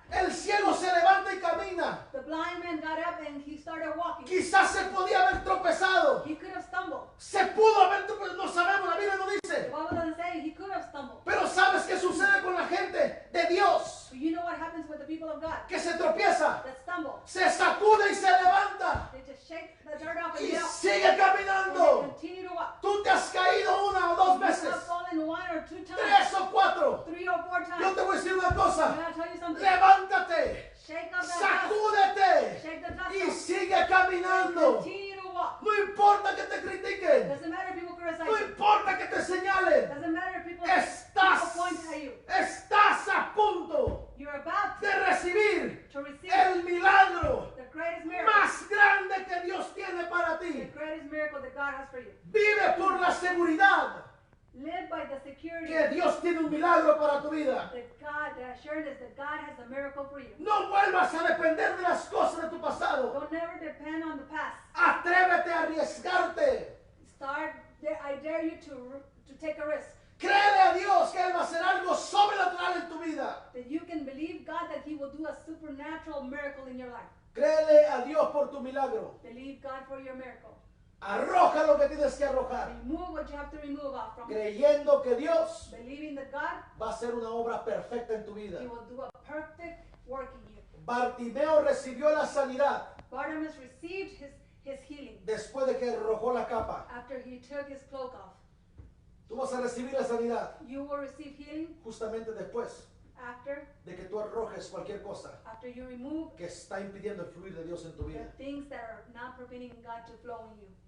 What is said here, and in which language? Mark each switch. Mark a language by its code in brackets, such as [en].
[es] El ciego se levanta y camina. [en] The blind man got up and he started walking. [es] Quizás se podía haber tropezado. [en] He could have stumbled. [es] Se pudo haber tropezado. No sabemos, la Biblia no [en] The [es] dice. [en] Bible doesn't say he could have stumbled. [es] Pero ¿sabes qué sucede con la gente de Dios? [en] But you know what happens with the people of God [es] Que se tropieza, [en] that stumble? [es] se sacude y se levanta [en] They just shake the dirt off and [es] y [en] get up. [es] sigue [en] And they [es] caminando. [en] continue to walk. [es] Tú te has caído una o dos [en] You [es] veces, [en] have fallen 1 or 2 times, [es] 3 o 4. [en] 3 or 4 [es] Yo [en] times. [es] te voy a decir una [en] I'm [es] cosa. [en] going to tell you something. [es] Levántate, [en] Shake up that dust. [es] sacúdete [en] Shake the dust [es] y [en] off. [es] sigue caminando. [en] Continue to walk. [es] No importa que te critiquen, [en] Doesn't matter if people criticize [es] no [en] you. [es] importa que te señalen. [en] Doesn't matter if people [es] Estás, [en] point at you. [es] estás a punto [en] You're about [es] de recibir [en] to receive [es] el milagro [en] the greatest miracle. [es] más grande que Dios tiene para [en] The [es] ti. [en] greatest miracle that God has for you. [es] Vive por la seguridad [en] Live by the security [es] que Dios tiene un milagro para tu vida. [en] that God, the assurance that God has a miracle for you. [es] No vuelvas a depender de las cosas de tu pasado. [en] Don't never depend on the past. [es] Atrévete a arriesgarte. [en] I dare you to take a risk. [es] Créele a Dios que Él va a hacer algo sobrenatural en tu vida. [en] That you can believe God that He will do a supernatural miracle in your life. [es] Créele a Dios por tu milagro. [en] Believe God for your miracle. [es] Arroja lo que tienes que arrojar. [en] Remove what you have to remove off from it. [es] Creyendo que Dios [en] Believing that God, [es] va a hacer una obra perfecta en tu vida. [en] He will do a perfect work in you. [es] Bartimeo recibió la sanidad [en] Bartimaeus received his healing [es] después de que arrojó la capa. [en] after he took his cloak off. [es] Tú vas a recibir la sanidad [en] You will receive healing [es] justamente después [en] after [es] de que tú arrojes cualquier cosa [en] you remove [es] que está impidiendo el fluir de Dios en tu [en] the [es] vida. [en] things that are not preventing God to flow in you.